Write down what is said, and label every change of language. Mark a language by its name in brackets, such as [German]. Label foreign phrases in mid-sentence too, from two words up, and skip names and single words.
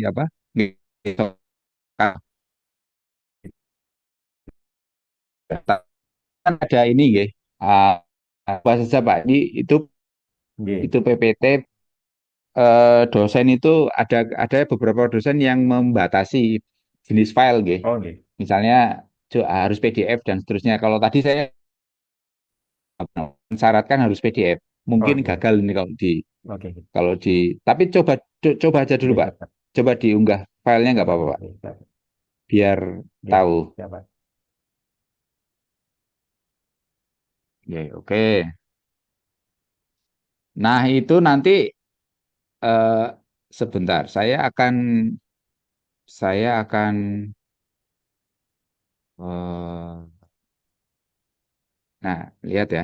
[Indonesian] apa? Nggih. Kan ada ini, nggih. Apa saja Pak? Ini Nggih. itu PPT dosen itu ada beberapa dosen yang membatasi jenis file, nggih. Oh, nggih. Misalnya harus PDF dan seterusnya. Kalau tadi saya mensyaratkan harus PDF. Oh, Mungkin nggih. gagal ini Oke. kalau di tapi coba aja dulu Nggih, Pak. siap. Coba diunggah filenya nggak apa-apa Pak. Nggih, siap. Biar Nggih, tahu. siap Pak. Oke, oke. Nah, itu nanti eh, sebentar. Saya akan nah, lihat ya.